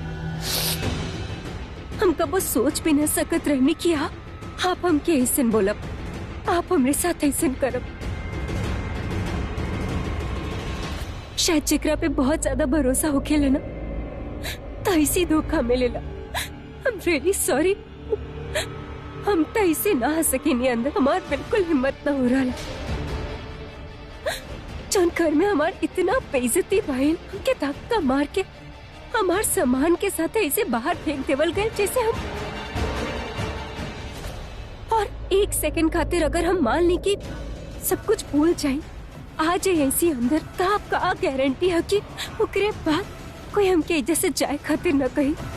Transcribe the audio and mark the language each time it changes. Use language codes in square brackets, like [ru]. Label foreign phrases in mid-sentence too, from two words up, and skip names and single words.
[bho] हम कबो सोच भी न सकत रहने कि आप हमके ऐसे बोलब, आप हमरे साथ ऐसे करब। शायद जेकरा पे बहुत ज्यादा भरोसा होखेला ना, तो ऐसी धोखा मिलेला। [en] I'm really sorry। [bho] हम तो ऐसे ना आ सकेनी अंदर, हमार बिल्कुल हिम्मत ना हो रहा। जौन घर में हमार इतना बेइज्जती भाई, हमके धक्का मार के हमार सामान के साथ ऐसे बाहर फेंक देवल गए जैसे हम। और एक सेकंड खातिर अगर हम मान ली कि सब कुछ भूल जाए, आ जाए ऐसी अंदर, तो आपका गारंटी है कि ओकरे बाद कोई हमके जैसे जाए खातिर न कही।